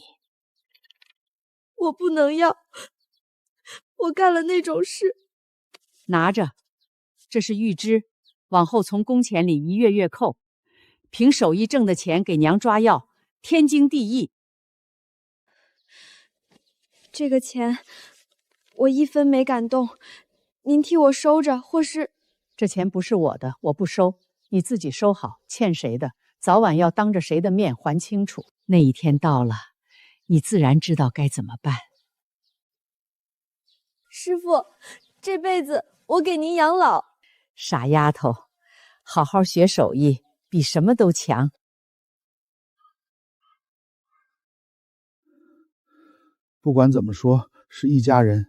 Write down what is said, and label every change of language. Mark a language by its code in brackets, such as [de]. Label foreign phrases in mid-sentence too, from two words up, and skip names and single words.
[zh] 我不能要，我幹了那種事。拿着，這是預支，往後從工錢裡一月月扣。憑手藝掙的錢給娘抓藥，天經地義。這個錢我一分沒敢動，您替我收着，或是…… 這錢不是我的，我不收，你自己收好。欠誰的，早晚要當着誰的面還清楚。那一天到了，你自然知道該怎麼辦。師傅，這輩子我給您養老。傻丫頭，好好學手藝，比什麼都強。不管怎麼說，是一家人。